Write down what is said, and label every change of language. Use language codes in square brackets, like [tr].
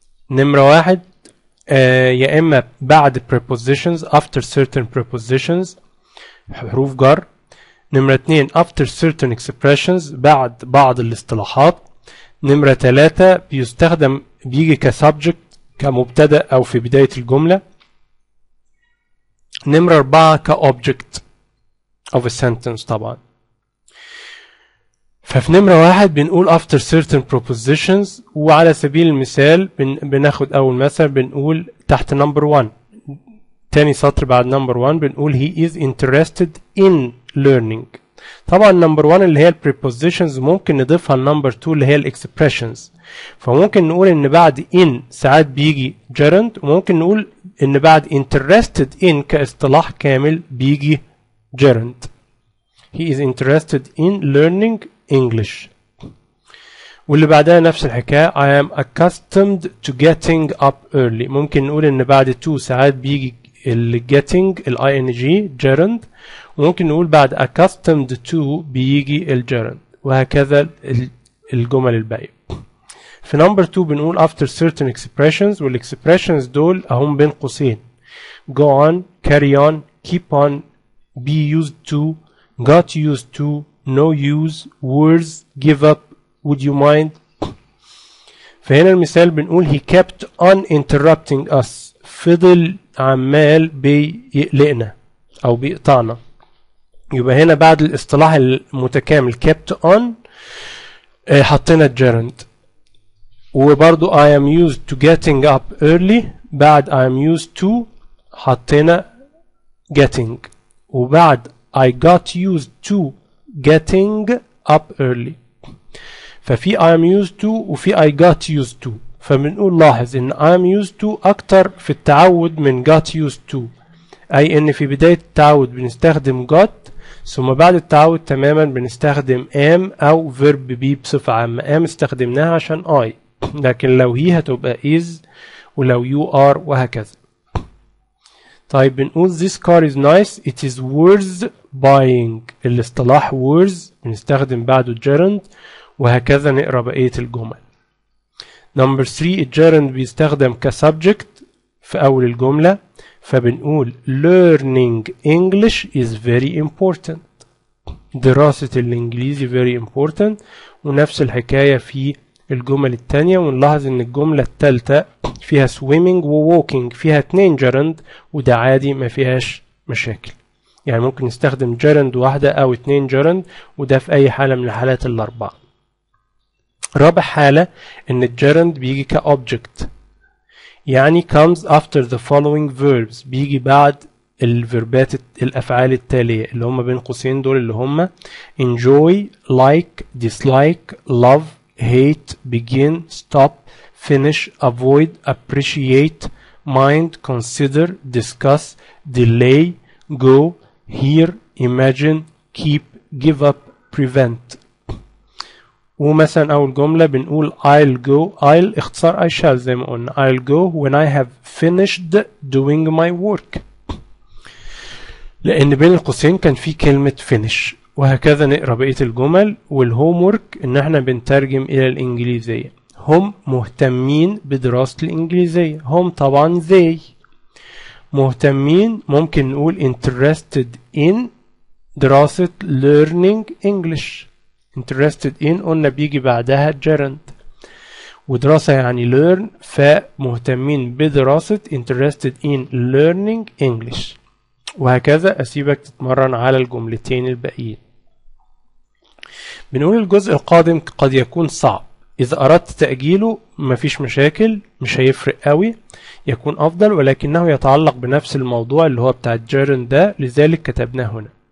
[ar] نمرة 1 يا إما بعد prepositions [en] after certain prepositions، [ar] حروف جر. نمرة 2 [en] after certain expressions، [ar] بعد بعض الاصطلاحات. نمرة 3 بيستخدم بيجي كسبجكت، كمبتدأ أو في بداية الجملة. نمرة 4 كobject of a sentence طبعا. ففي نمرة 1 بنقول [en] after certain prepositions، [ar] وعلى سبيل المثال بناخد أول مثل بنقول تحت number 1، تاني سطر بعد number 1 بنقول [en] he is interested in learning. [ar] طبعا number 1 اللي هي prepositions ممكن نضيفها number 2 اللي هي expressions. فممكن نقول إن بعد in ساعات بيجي gerund، وممكن نقول إن بعد interested in كاصطلاح كامل بيجي gerund. [en] He is interested in learning English. [ar] واللي بعدها نفس الحكاية [en] I am accustomed to getting up early. [ar] ممكن نقول ان بعد to ساعات بيجي ال getting ال ing gerund، وممكن نقول بعد accustomed to بيجي ال gerund، وهكذا الجمل الباقية. [en] في number 2 بنقول after certain expressions، [ar] وال expressions دول اهم بين قوسين [en] go on، carry on، keep on، be used to، got used to، no use، words، give up، would you mind. فهنا المثال بنقول he kept on interrupting us، [ar] فضل عمال بيقلقنا أو بيقطعنا. يبقى هنا بعد الاصطلاح المتكامل kept on حطينا gerund. [en] وبرضو I am used to getting up early، بعد I am used to حطينا getting، وبعد I got used to getting up early. ففي I am used to وفي I got used to. [ar] فبنقول لاحظ ان I am used to اكتر في التعود من [en] got used to، [ar] اي ان في بداية التعود بنستخدم got، ثم بعد التعود تماما بنستخدم am او verb be بصفة عامة. am استخدمناها عشان I، لكن لو هي هتبقى is، ولو you are، وهكذا. طيب بنقول [en] this car is nice it is worth buying. [ar] الاصطلاح worth بنستخدم بعده gerund، وهكذا نقرأ بقية الجمل. [en] number 3 الgerund [ar] بيستخدم كسبجكت في أول الجملة، فبنقول [en] learning English is very important. [ar] دراسة الإنجليزي [en] very important. [ar] ونفس الحكاية في الجمل التانية. ونلاحظ ان الجملة التالتة فيها swimming و walking، فيها 2 gerund، وده عادي ما فيهاش مشاكل. يعني ممكن نستخدم gerund واحدة او 2 gerund، وده في اي حالة من الحالات الاربعة. رابع حالة ان الgerund بيجي كobject، يعني comes after the following verbs، بيجي بعد الفيربات الافعال التالية اللي هم بين قوسين دول، [en] اللي هم enjoy، like، dislike، love، hate، begin، stop، finish، avoid، appreciate، mind، consider، discuss، delay، go، hear، imagine، keep، give up، prevent. ومثلا أول جملة بنقول I'll go، I'll اختصار I shall زي ما قلنا، I'll go when I have finished doing my work، [ar] لأن بين القوسين كان في كلمة [en] finish. [ar] وهكذا نقرأ بقية الجمل. والهوم ورك إن احنا بنترجم إلى الإنجليزية. هم مهتمين بدراسة الإنجليزية، هم طبعا they. مهتمين ممكن نقول [en] interested in [ar] دراسة [en] learning English. [ar] interested in قلنا بيجي بعدها gerund، ودراسة يعني learn، فمهتمين بدراسة [en] interested in learning English. [ar] وهكذا أسيبك تتمرن على الجملتين الباقيين. بنقول الجزء القادم قد يكون صعب، إذا أردت تأجيله مفيش مشاكل، مش هيفرق قوي، يكون أفضل، ولكنه يتعلق بنفس الموضوع اللي هو بتاع الجيرند ده، لذلك كتبناه هنا.